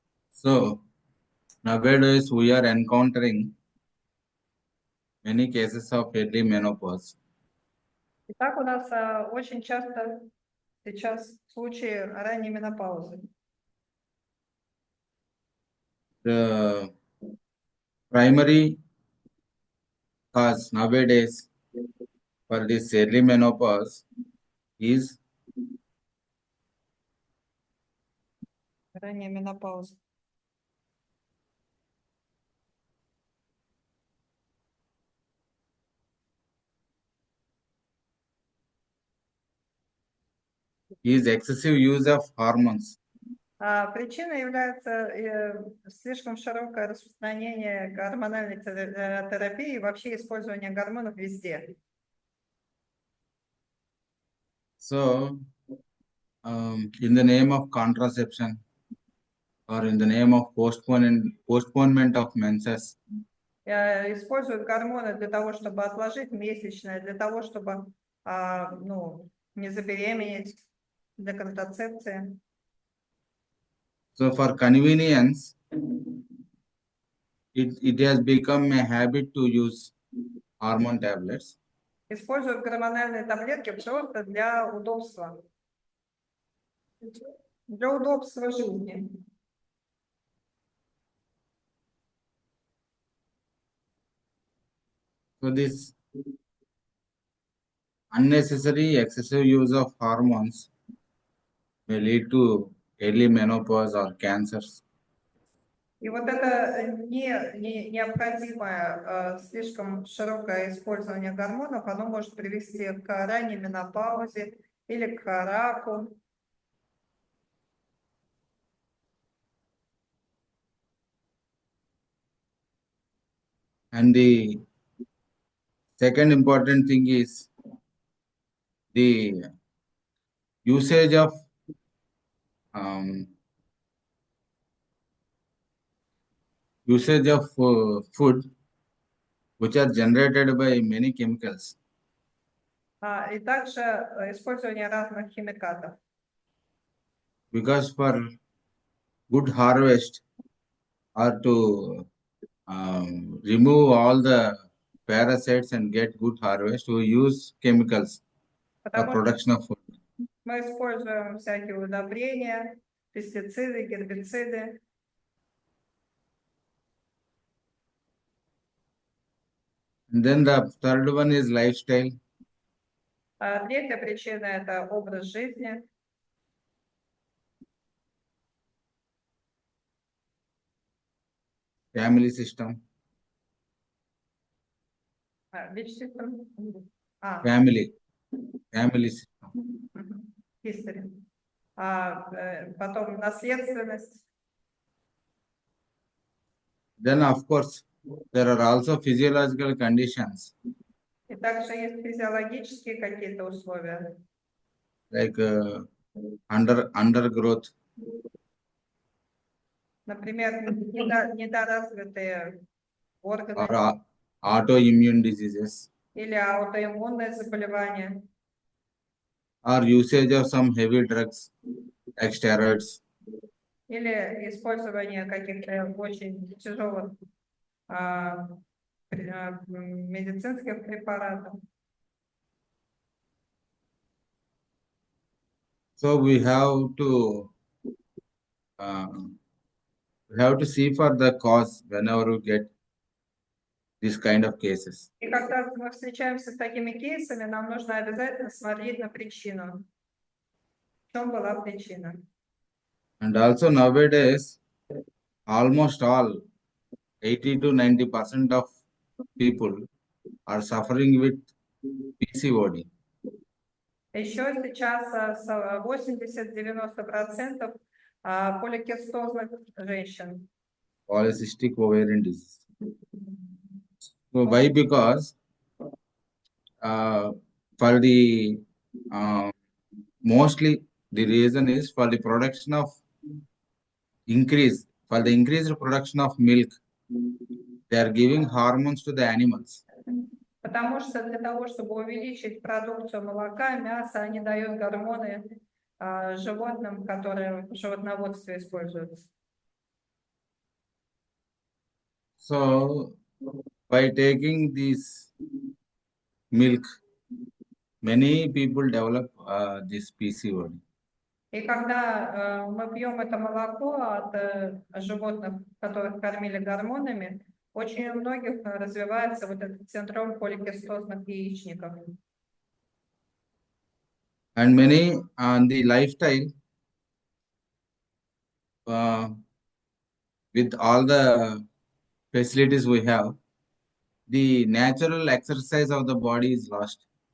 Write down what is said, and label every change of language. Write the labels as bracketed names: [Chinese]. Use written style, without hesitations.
[English] So nowadays we are encountering many cases of early menopause. [Russian] Итак, у нас очень часто сейчас случаи ранней менопаузы. [English] The primary cause nowadays for this early menopause is [Russian] Ранняя менопауза. [English] excessive use of hormones. [Russian] Причиной является слишком широкое распространение гормональной терапии и вообще использование гормонов везде. [English] So, in the name of contraception or in the name of postponement of menses, [Russian] Используют гормоны для того, чтобы отложить месячное, для того, чтобы не забеременеть, для контрацепции. [English] so for convenience, it has become a habit to use hormone tablets. [Russian] Используют гормональные таблетки просто для удобства. Для удобства жизни. [English] So this unnecessary excessive use of hormones may lead to early menopause or cancers. [Russian] И вот это необходимое слишком широкое использование гормонов, оно может привести к ранней менопаузе или к раку. [English] And the second important thing is the usage of food which are generated by many chemicals. [Russian] И также использование разных химикатов. [English] Because for good harvest or to remove all the parasites and get good harvest, we use chemicals for production of food. [Russian] Мы используем всякие удобрения, пестициды, гербициды. [English] And then the third one is lifestyle. [Russian] Третья причина – это образ жизни. [English] Family system. Which system? Family system. History. [Russian] Потом наследственность. [English] Then, of course, there are also physiological conditions. [Russian] И также есть физиологические какие-то условия. [English] Like undergrowth. [Russian] Например, недоразвитые органы. [English] Or autoimmune diseases. [Russian] Или аутоиммунные заболевания. [English] Or usage of some heavy drugs, like steroids. [Russian] Или использование каких-то очень тяжелых медицинских препаратов. [English] So we have to see for the cause whenever we get this kind of cases. [Russian] И когда мы встречаемся с такими кейсами, нам нужно обязательно смотреть на причину. В чем была причина? [English] And also nowadays, almost all 80 to 90% of people are suffering with PCOD. [Russian] Еще сейчас 80-90% поликистозных женщин. [English] Polycystic ovarian disease. So why? Because for the mostly the reason is for the production of increased production of milk. They are giving hormones to the animals. [Russian] Потому что для того, чтобы увеличить продукцию молока, мяса, они дают гормоны животным, которые в животноводстве используются. [English] So by taking this milk, many people develop this PCOD. [Russian] И когда мы пьем это молоко от животных, которых кормили гормонами, очень у многих развивается вот этот синдром поликистозных яичников. [English] And many on the lifestyle, with all the facilities we have, the natural exercise of the body is lost.